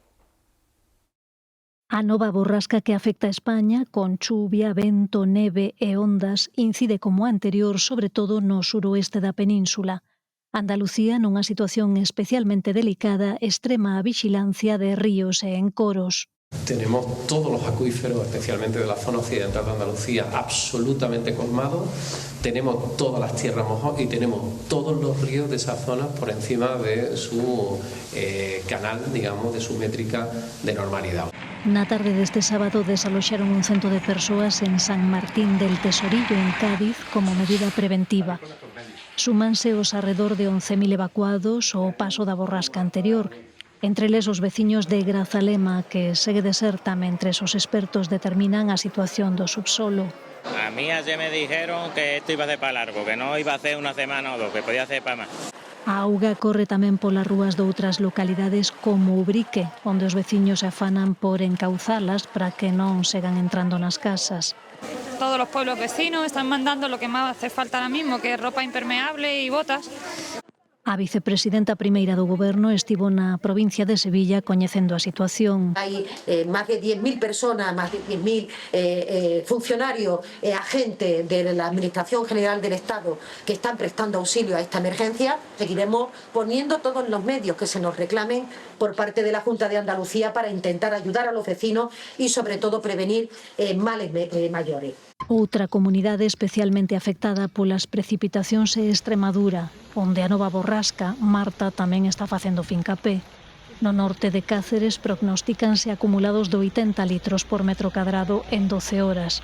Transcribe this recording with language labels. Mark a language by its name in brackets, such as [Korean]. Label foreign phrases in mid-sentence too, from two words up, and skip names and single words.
[Galician] A nova borrasca que afecta a España, con chuvia, vento, neve e ondas, incide como a anterior, sobre todo no suroeste da península. Andalucía, nunha situación especialmente delicada, extrema a vixilancia de ríos e encoros. [Spanish] Tenemos todos los acuíferos, especialmente de la zona occidental de Andalucía, absolutamente colmados. Tenemos todas las tierras mojadas y tenemos todos los ríos de esa zona por encima de su canal, digamos, de su métrica de normalidad. [Galician] Na tarde deste sábado desaloxaron un cento de persoas en San Martín del Tesorillo, en Cádiz, como medida preventiva. Súmanse os arredor de 11.000 evacuados ao paso da borrasca anterior. Entre eles os veciños de Grazalema, que segue deserta mentres os expertos determinan a situación do subsolo. [Spanish] A mí ayer me dijeron que esto iba a ser para largo, que no iba a ser una semana o dos, que podía ser para más. [Galician] A auga corre tamén polas rúas de outras localidades como Ubrique, onde os veciños se afanan por encauzalas para que non sigan entrando nas casas. [Spanish] Todos los pueblos vecinos están mandando lo que más hace falta ahora mismo, que es ropa impermeable y botas. [Galician] A vicepresidenta primeira do Goberno estivo na provincia de Sevilla coñecendo a situación. Hai máis de 10.000 personas, máis de 10.000 funcionarios e agentes [Spanish] de la Administración General del Estado que están prestando auxilio a esta emergencia. Seguiremos poniendo todos los medios que se nos reclamen por parte de la Junta de Andalucía para intentar ayudar a los vecinos y sobre todo prevenir males mayores. [Galician] Outra comunidade especialmente afectada polas precipitacións é Extremadura, onde a nova borrasca, Marta, tamén está facendo fincapé. No norte de Cáceres prognostícanse acumulados de 80 litros por metro cadrado en 12 horas.